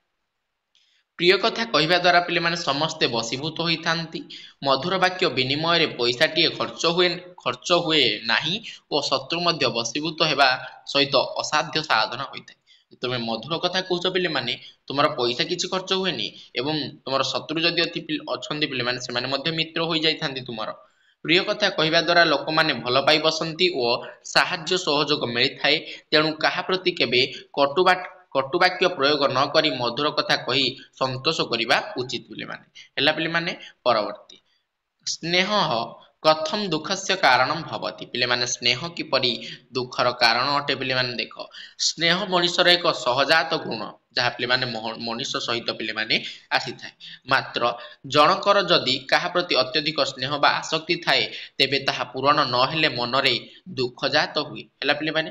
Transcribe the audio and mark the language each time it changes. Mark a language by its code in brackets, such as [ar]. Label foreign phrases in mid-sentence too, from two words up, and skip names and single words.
[or] ପ୍ରିୟ କଥା କହିବା ଦ୍ୱାରା ପିଲେ ମାନେ ସମସ୍ତେ ବଶୀଭୂତ ହୋଇ ଥାନ୍ତି ମଧୁର ବାକ୍ୟ ବିନିମୟ ରେ ପଇସାଟି ଖର୍ଚ୍ଚ ହୁଏ ନାହିଁ ଓ ଶତ୍ରୁ ମଧ୍ୟ ବଶୀଭୂତ ହେବା ସହିତ ଅସାଧ୍ୟ ସାଧନ ହୋଇଥାଏ ତୁମେ ମଧୁର କଥା କହୁଛ ପିଲେ ମାନେ ତୁମର ପଇସା କିଛି ଖର୍ଚ୍ଚ ହୁଏନି ଏବଂ ତୁମର ଶତ୍ରୁ ଯଦି ଅଛନ୍ତି ପିଲେ ମାନେ ସେ ମାନେ ମଧ୍ୟ ମିତ୍ର ହୋଇ ଯାଇ ଥାନ୍ତି ତୁମର ପ୍ରିୟ କଥା କହିବା ଦ୍ୱାରା ଲୋକ ମାନେ ଭଲ ପାଇ ବସନ୍ତି ଓ ସାହାଯ୍ୟ ସହଯୋଗ ମିଳି ଥାଏ ତେଣୁ କାହା ପ୍ରତି କେବେ କଟୁବାକ୍ୟ ପ୍ରୟୋଗ ନ କରି ମଧୁର କଥା କହି ସନ୍ତୋଷ କରିବା ଉଚିତ ପିଲେ ମାନେ ହେଲା ପିଲେ ମାନେ ପରବର୍ତ୍ତୀ [sa] स्नेह कथम दुखस्य कारणम भवति [or] ପିଲେ ମାନେ ସ୍ନେହ କିପରି ଦୁଃଖର କାରଣ ଅଟେ ପିଲେ ମାନେ ଦେଖ ସ୍ନେହ ମନୁଷ୍ୟର ଏକ ସହଜାତ ଗୁଣ ଯାହା ପିଲେ ମାନେ ମନୁଷ୍ୟ ସହିତ ପିଲେ ମାନେ ଆସି ଥାଏ ମାତ୍ର ଜଣକର ଯଦି କାହା ପ୍ରତି ଅତ୍ୟଧିକ ସ୍ନେହ ବା ଆସକ୍ତି ଥାଏ ତେବେ ତାହା ପୂରଣ ନ ହେଲେ ମନରେ ଦୁଃଖ ଜାତ ହୁଏ ହେଲା ପିଲେ ମାନେ